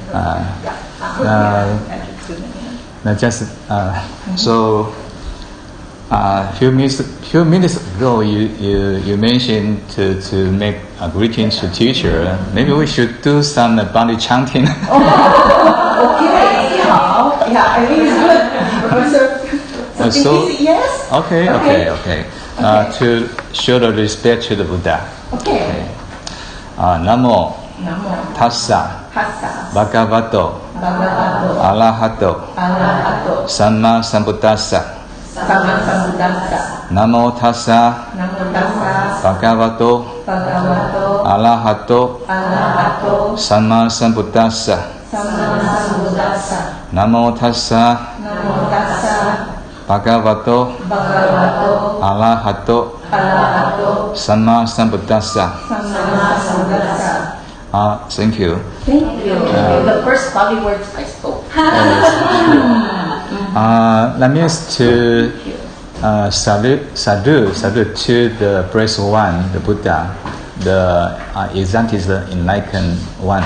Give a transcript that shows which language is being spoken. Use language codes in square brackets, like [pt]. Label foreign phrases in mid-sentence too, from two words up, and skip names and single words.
[en] So few minutes ago, you mentioned to make a greeting to teacher. Maybe we should do some Bali chanting. Okay. Yeah, I think it's good. Professor, something easy, yes? Okay. To show the respect to the Buddha. Okay. [pi] Namo Tassa Bhagavato, Arahato, Samma Sambuddhassa. Namo tassa, Bhagavato, Arahato, Samma Sambuddhassa. Namo tassa, Bhagavato, Arahato, Samma Sambuddhassa. [en] Thank you. Thank you. The first 5 words I spoke. That means to salute to the REC01, the Buddha, the exact is the enlightened one.